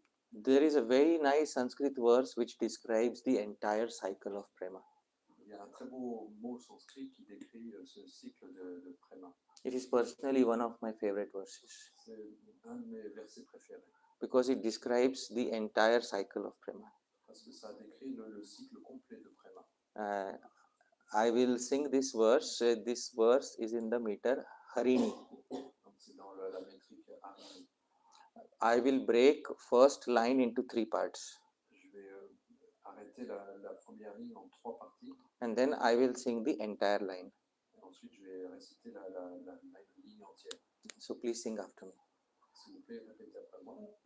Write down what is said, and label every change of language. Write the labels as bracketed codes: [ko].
[en] There is a very nice Sanskrit verse which describes the entire cycle of prema. [fr] Il y a un très beau mot sanskrit qui décrit ce cycle de prema. [en] It is personally one of my favorite verses [fr] C'est un de mes versets préférés [en] because it describes the entire cycle of prema. [fr] parce que ça décrit le cycle complet de prema. [en] I will sing this verse. This verse is in the meter Harini. [fr] Donc, c'est dans la métrique Harini. [en] I will break first line into 3 parts. [fr] Je vais arrêter la première ligne en 3 parties [en] And then I will sing the entire line. [fr] et ensuite je vais réciter la ligne entière. [en] So please sing after me. [fr] S'il vous plaît, répétez après moi.